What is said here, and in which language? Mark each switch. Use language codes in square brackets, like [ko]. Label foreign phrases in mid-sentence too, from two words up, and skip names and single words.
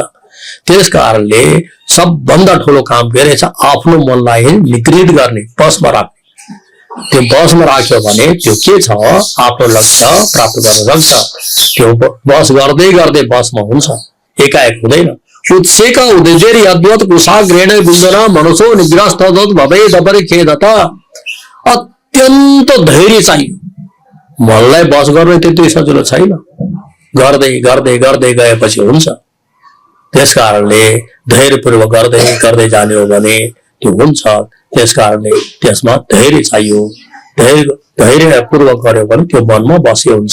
[ne] त्यस कारणले सबभन्दा ठुलो काम के रहेछ? आफ्नो मनलाई निगृहित गर्ने, बसमा राख्ने। त्यो बसमा राख्यो भने त्यो के छ आफ्नो लक्ष्य प्राप्त गर्न सक्छ। त्यो बस गर्दै गर्दै बसमा हुन्छ, एकाएक हुँदैन। [sa] उत्सेक उद्देश्य यद्वत् कुशाग्रेण बुद्धना मनुष्यो निग्रह तद्वत् भवे दपरि खेदत। [ne] अत्यन्त धैर्य चाहियो। मनलाई बस गर्ने त्यति सजिलो छैन, गर्दै गर्दै गर्दै गएपछि हुन्छ। त्यस कारणले धैर्यपूर्वक गर्दै गर्दै जाने हो भने त्यो हुन्छ। त्यस कारणले त्यसमा धैर्य चाहियो। धैर्यपूर्वक गर्यो भने त्यो मनमा बसे हुन्छ।